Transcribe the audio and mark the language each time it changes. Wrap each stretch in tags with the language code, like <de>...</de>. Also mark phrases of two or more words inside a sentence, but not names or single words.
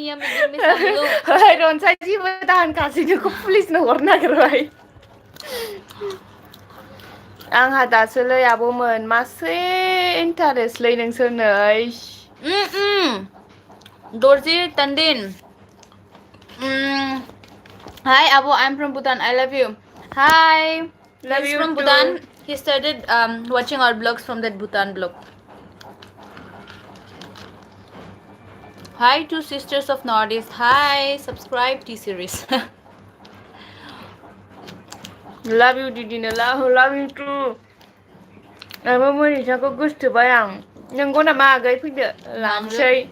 <brx>रनसाय जेबो दाहोनखासै नोंखौ पुलिसनो हरनो नागिरबाय. आंहा दासोलै आब'मोन मासे इन्टारेस्टलै नोंसोरनो. दर्जी तन्दिन.</brx> <en>Hi Abu, I'm from Bhutan. I love you. Hi. Love He's you from too. Bhutan. He started watching our vlogs from that Bhutan vlog. Hi, two sisters of Northeast. Hi, subscribe T-series. Love you दिदिनो love you too.</en> <brx>आबो मनिसाखौ गोसोथोबाय आं. नंगौ नामा आगै फैदो लांसै.</brx>